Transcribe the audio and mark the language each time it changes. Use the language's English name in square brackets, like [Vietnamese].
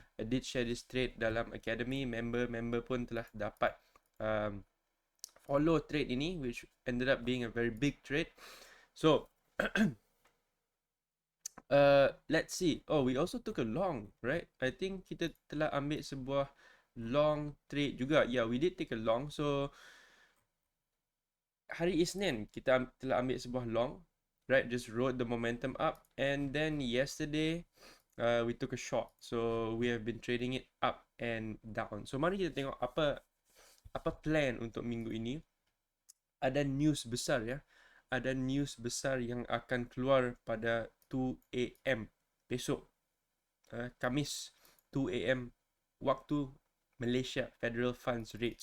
[English] I did share this trade [Malay] dalam [English] academy. [Malay] Member pun telah dapat follow trade ini, [English] which ended up being a very big trade. So let's see. Oh, we also took a long, right? I think [Malay] kita telah ambil sebuah long trade juga. [English] Yeah, we did take a long. [Malay] So hari Isnin kita telah ambil sebuah long, right? [English] Just rode the momentum up, and then yesterday we took a short. So we have been trading it up and down. [Malay] So mari kita tengok apa plan untuk minggu ini. Ada news besar ya. Ada news besar yang akan keluar pada 2 AM besok, Khamis 2 AM waktu Malaysia Federal Funds Rate.